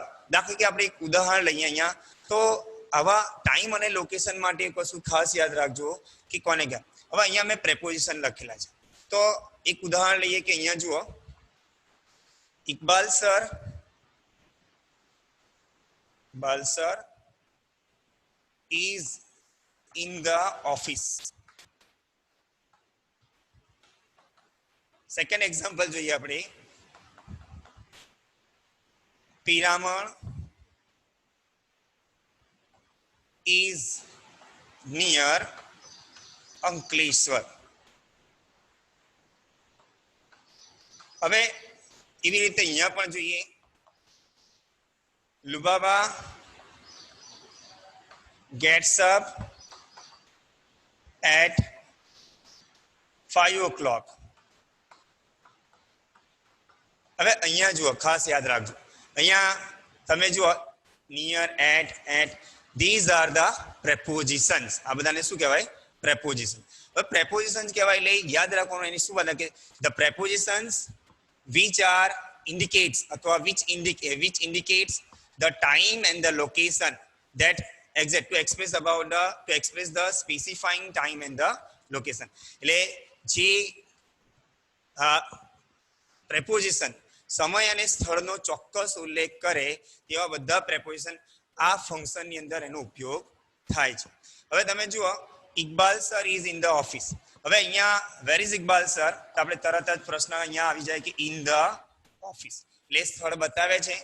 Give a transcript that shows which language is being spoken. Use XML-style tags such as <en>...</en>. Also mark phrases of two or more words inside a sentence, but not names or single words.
<gu>દાખલા કે આપણે એક ઉદાહરણ લઈએ અહીંયા. તો આવા ટાઈમ અને લોકેશન માટે એક વસ્તુ ખાસ યાદ રાખજો કે કોને ક્યાં. હવે અહીંયા મેં પ્રેપોઝિશન લખેલા છે. તો એક ઉદાહરણ લઈએ કે અહીંયા જુઓ, ઇકબાલ સર</gu> <en>is in the office.</en> <gu>સેકન્ડ એક્ઝામ્પલ જોઈએ આપણે, પિરામણ</gu> <en>is near</en> <gu>અંકલેશ્વર. હવે એવી રીતે અહીંયા પણ જોઈએ, લુબાબા</gu> <en>gets up at 5 o'clock.</en> <gu>હવે અહીંયા જુઓ, ખાસ યાદ રાખજો, અહીંયા તમે જુઓ</gu> <en>near, at, these are the prepositions.</en> <gu>આ બધાને શું કહેવાય?</gu> <en>preposition.</en> <gu>હવે prepositions કહેવાય એટલે યાદ રાખવાનું એની શું બને કે</gu> <en>the prepositions which are indicates અથવા which indicates the time and the location that exact to express the specifying time and the location.</en> <gu>એટલે જે preposition સમય અને સ્થળનો ચોક્કસ ઉલ્લેખ કરે તેવા બધા preposition આ ફંક્શનની અંદર એનો ઉપયોગ થાય છે. હવે તમે જુઓ, ઇકબાલ સર</gu> <en>is in the office.</en> <gu>હવે અહીંયા</gu> <en>where is</en> <gu>ઇકબાલ સર, તો આપણે તરત જ પ્રશ્ન અહીંયા આવી જાય કે</gu> <en>in the office</en> <gu>એટલે સ્થળ બતાવે છે.</gu>